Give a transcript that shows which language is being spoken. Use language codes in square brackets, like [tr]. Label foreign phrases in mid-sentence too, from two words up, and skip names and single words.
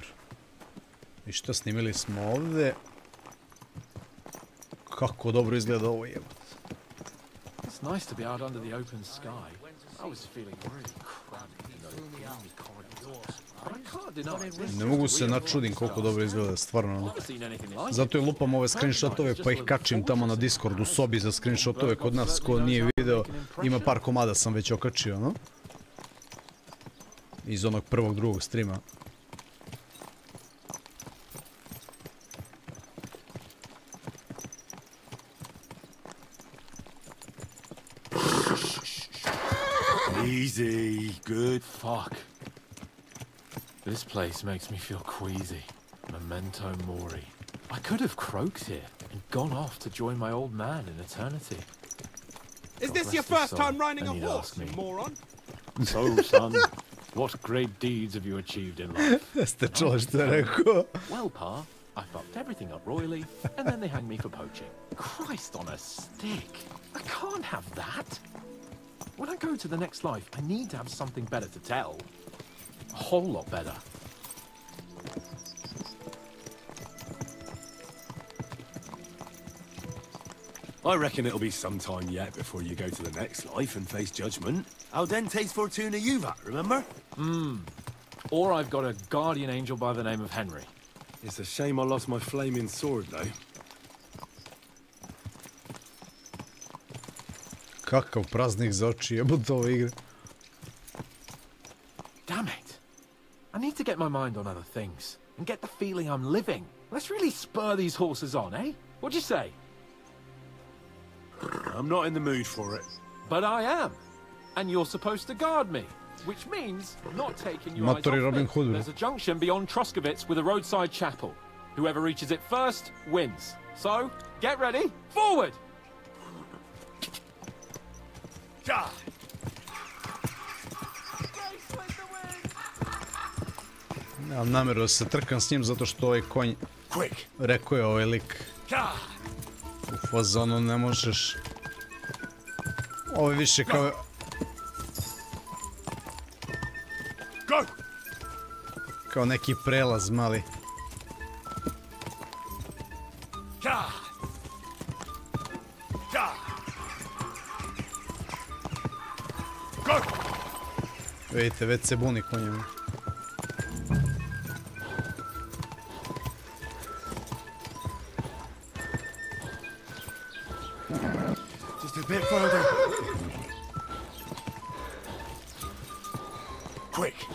[bs] I šta, snimili smo ovdje. Kako dobro izgleda ovo, jebate. [en] It's nice to be out under the open sky. I was feeling really cramped in those gloomy corridors. But I can't deny. [bs] Ne mogu se načudim koliko dobro izgleda, stvarno. Zato i lupam ove screenshotove pa ih kačim tamo na Discord u sobi za screenshotove kod nas. Ko nije video, ima par komada sam već okačio, no? Iz onog prvog, drugog streama. [en] Easy, good. Fuck. This place makes me feel queasy. [la] Memento mori. [en] I could have croaked here and gone off to join my old man in eternity. Is this your first time riding a horse, you moron? So, son, what great deeds have you achieved in life? [bs] Jeste čuli što je rekao? [en] Well, Pa, I fucked everything up royally, and then they hanged me for poaching. Christ on a stick. I can't have that. When I go to the next life, I need to have something better to tell. A whole lot better. I reckon it'll be some time yet before you go to the next life and face judgment. [la] Al dente's fortuna juvat, remember? [en] Or I've got a guardian angel by the name of Henry. It's a shame I lost my flaming sword, though. [bs] Kakav praznik za oči, jebote ove igre. [en] Damn it. I need to get my mind on other things and get the feeling I'm living. Let's really spur these horses on, eh? What'd you say? I'm not in the mood for it. But I am. And you're supposed to guard me. Which means not taking your eyes [bs] Matori [en] off Robin me. Hood. There's a junction beyond Troskovitz with a roadside chapel. Whoever reaches it first wins. So, get ready. Forward! [bs] Nemam namjeru da se trkam s njim zato što ovaj konj... Rekao je ovaj lik. U fazonu ne možeš... Ovo je više kao... Kao neki prelaz mali. Vidite, već se buni konjem. [en] Just a bit further. Quick.